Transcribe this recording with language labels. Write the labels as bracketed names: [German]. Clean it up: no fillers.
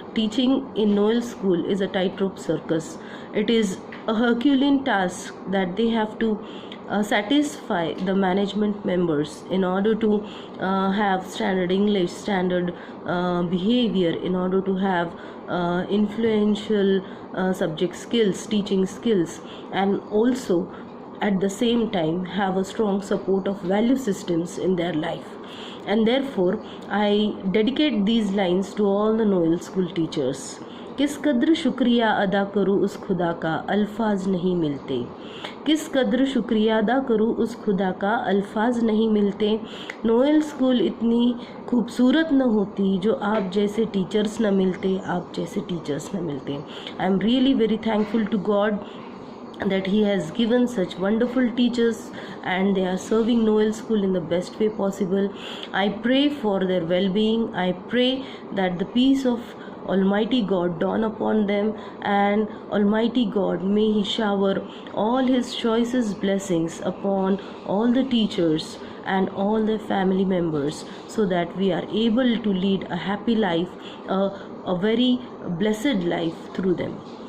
[English] teaching in Noel School is a tightrope circus. It is a Herculean task that they have to satisfy the management members in order to have standard English, standard behavior, in order to have influential subject skills, teaching skills, and also at the same time have a strong support of value systems in their life. And therefore I dedicate these lines to all the Noel School teachers. [Hindi] किस कद्र शुक्रिया अदा करूँ उस खुदा का, अल्फाज नहीं मिलते. किस कद्र शुक्रिया अदा करूँ उस खुदा का, अल्फाज नहीं मिलते. नोएल स्कूल इतनी खूबसूरत न होती जो आप जैसे टीचर्स न मिलते, आप जैसे टीचर्स न मिलते. [English] I am really very thankful to God that he has given such wonderful teachers and they are serving Noel School in the best way possible. I pray for their well-being. I pray that the peace of Almighty God dawn upon them, and Almighty God may he shower all his choicest blessings upon all the teachers and all their family members, so that we are able to lead a happy life, a very blessed life through them.